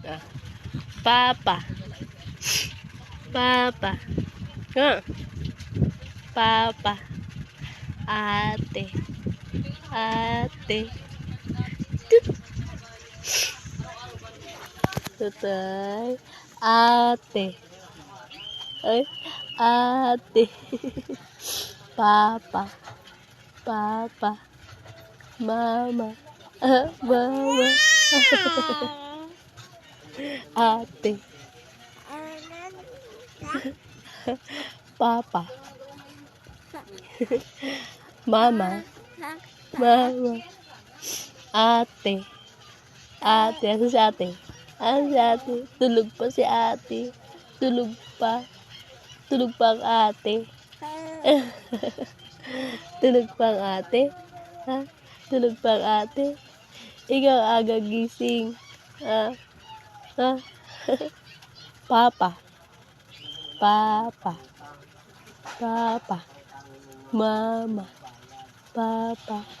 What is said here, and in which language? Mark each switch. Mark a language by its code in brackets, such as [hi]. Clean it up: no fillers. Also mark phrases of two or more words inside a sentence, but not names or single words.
[ceb] Ah. Papa. Papa. Papa. Ate. Ate. Tut. Tutay. Ate. Ay. Ate. Papa. Papa. Mama. Mama. Ate. Papa. Mama. Mama. Ate. Ate. Asa si ate? Asa si ate? Tulog pa si ate. Tulog pa. Tulog pa ang ate. Tulog pa ang ate? Ha? Tulog pa ang ate? Ikaw aga gising. Ha? Ha? Papa. Papa. Papa. Mama. Papa.